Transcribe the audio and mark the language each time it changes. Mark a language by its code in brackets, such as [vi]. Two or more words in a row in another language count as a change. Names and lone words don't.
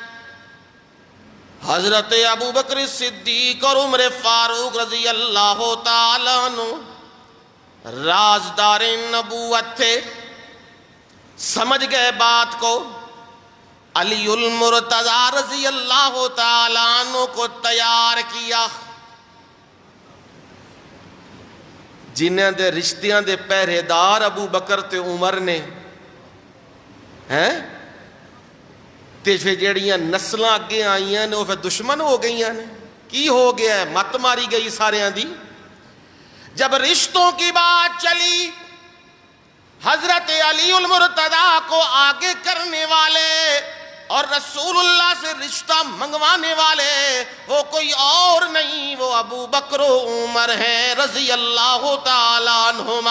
[ur] حضرت ابو بکر صدیق اور عمر فاروق رضی اللہ تعالیٰ عنہ رازدار نبوت تھے، سمجھ گئے بات کو. علی المرتضیٰ رضی اللہ تعالیٰ عنہ کو تیار کیا. [pa] جنہاں دے رشتیاں دے پہرے دار ابو بکر تے عمر نے ہیں تے پھر جڑیاں نسلاں اگے آئیاں نے وہ پھر دشمن ہو گئیاں نے. کی ہو گیا ہے؟ مت ماری گئی سارے دی. [ur] جب رشتوں کی بات چلی، حضرت علی المرتضیٰ کو آگے کرنے والے اور رسول اللہ سے رشتہ منگوانے والے وہ کوئی اور نہیں، وہ ابو بکر و عمر ہیں رضی اللہ تعالیٰ عنہما.